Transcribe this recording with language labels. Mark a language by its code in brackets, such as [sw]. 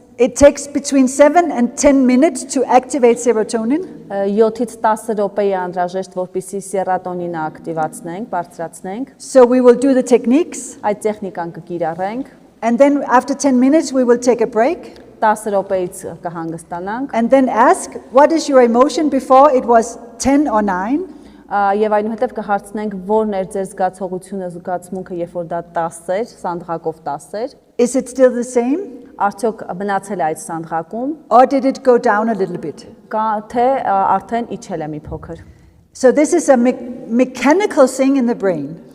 [en] It takes between 7 and 10 minutes to activate serotonin. [hy] 7-ից 10 րոպե է անհրաժեշտ, որպեսզի սերատոնինը ակտիվացնենք, բարձրացնենք։ [en] So we will do the techniques. [hy] Այդ տեխնիկան կկիրառենք, [en] And then after 10 minutes, we will take a break. [hy] 10 րոպեից կհանգստանանք [en] and then ask, what is your emotion before it was 10 or 9? [hy] եւ այնուհետեւ կհարցնենք որն էր ձեր զգացողությունը, զգացմունքը, երբ որ դա 10 էր, սանդղակով 10 էր, [en] Is it still the same? [hy] արդյոք մնացել է այդ սանդղակում, [en] Or did it go down a little bit? [hy] կա թե արդեն իջել է մի փոքր։ [en] So this is a mechanical thing in the brain.